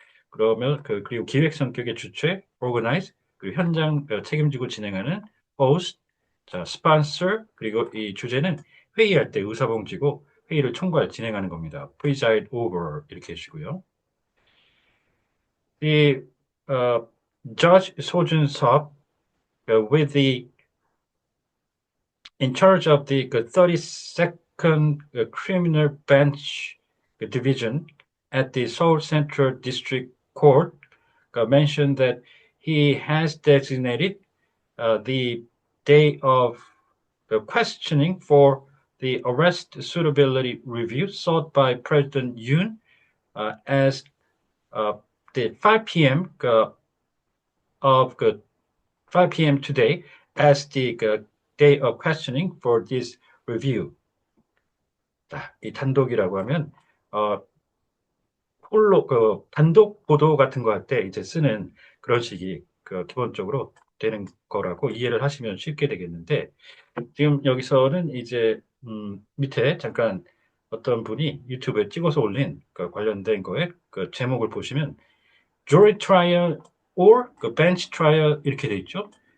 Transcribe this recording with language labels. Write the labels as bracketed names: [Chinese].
[Korean] 그러면 그리고 기획 성격의 주최, organize, 그리고 현장 책임지고 진행하는 host, 자, sponsor, 그리고 이 주제는 회의할 때 의사봉지고 회의를 총괄 진행하는 겁니다. [English] preside over [Korean] 이렇게 해주시고요. 이 [English] Judge 소준섭 with the in charge of the 32nd Criminal Bench Division at the Seoul Central District Court mentioned that he has designated the day of the questioning for the arrest suitability review sought by President Yoon as uh, the 5 p.m. Of 5 p.m. today as the day of questioning for this review. [Korean] 자, 이 단독이라고 하면 어, 홀로 단독 보도 같은 거 할 때 이제 쓰는 그런 식이 기본적으로 되는 거라고 이해를 하시면 쉽게 되겠는데 지금 여기서는 이제 밑에 잠깐 어떤 분이 유튜브에 찍어서 올린 관련된 거에 제목을 보시면 [English] jury trial or bench trial [Korean] 이렇게 돼 있죠.